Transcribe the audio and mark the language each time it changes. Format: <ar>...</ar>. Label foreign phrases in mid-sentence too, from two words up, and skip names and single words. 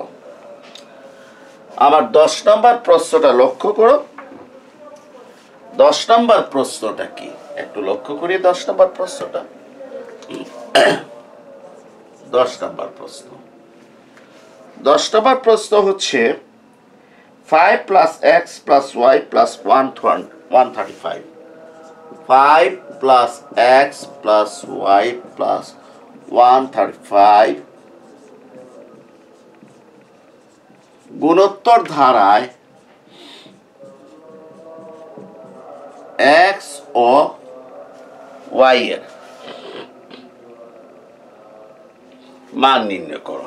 <bn>আমার 10 নম্বর প্রশ্নটা লক্ষ্য করো। 10 নম্বর প্রশ্নটা কি একটু লক্ষ্য করি। 10 নম্বর প্রশ্নটা 10 নম্বর প্রশ্ন 10 নম্বর প্রশ্ন হচ্ছে 5</bn> <en>plus x plus y plus</en> <bn>135। 5</bn> <en>plus x plus y plus</en> <bn>135 গুণোত্তর ধারায় x ও y এর মান নির্ণয় করো।</bn>